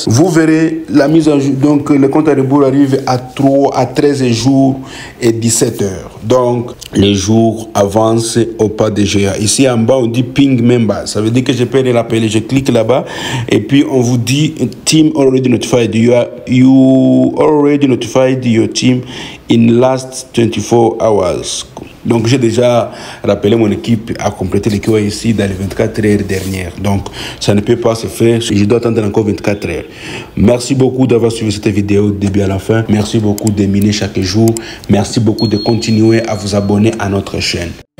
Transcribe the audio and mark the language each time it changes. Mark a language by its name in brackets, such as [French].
[French] Vous verrez la mise en jeu. Donc, le compte à rebours arrive à 13 jours et 17 heures. Donc, les jours avancent au pas de GA. Ici en bas, on dit Ping Member. Ça veut dire que je peux les rappeler. Je clique là-bas et puis on vous dit [English] Team already notified. You already notified your team in last 24 hours. [French] Donc, j'ai déjà rappelé mon équipe à compléter les KYC dans les 24 heures dernières. Donc, ça ne peut pas se faire. Je dois attendre encore 24 heures. Merci beaucoup d'avoir suivi cette vidéo du début à la fin. Merci beaucoup de miner chaque jour. Merci beaucoup de continuer à vous abonner à notre chaîne.